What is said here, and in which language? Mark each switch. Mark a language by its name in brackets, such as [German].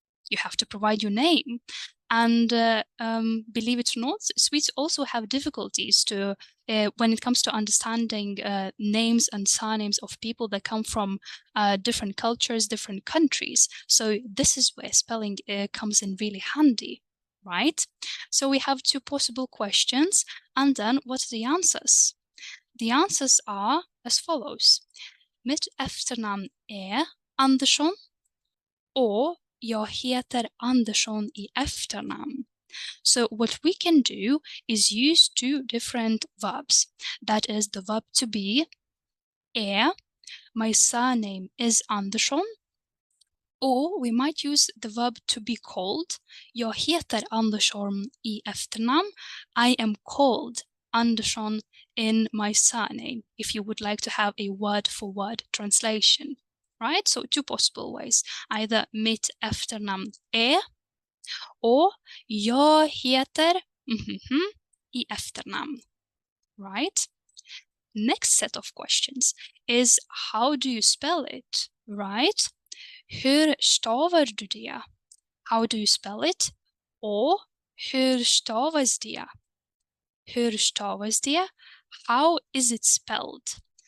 [English] You have to provide your name. And believe it or not, Swedes also have difficulties when it comes to understanding names and surnames of people that come from different cultures, different countries. So this is where spelling comes in really handy, right? So we have two possible questions, and then what are the answers? The answers are as follows. [Swedish] Mitt efternamn Andersson, or jag heter Andersson I efternamn. [English] So what we can do is use two different verbs. That is the verb to be, my surname is Andersson. Or we might use the verb to be called. [Swedish] Jag heter Andersson I efternamn. [English] I am called Andersson in my surname, if you would like to have a word-for-word translation. Right? So two possible ways. [Swedish] Either mitt efternamn or jag heter I efternamn. [English] Right? Next set of questions is how do you spell it? Right? [Swedish] Hur stavar du det? [English] How do you spell it? [Swedish] Or hur stavas det? Hur stavas det? [English] How is it spelled?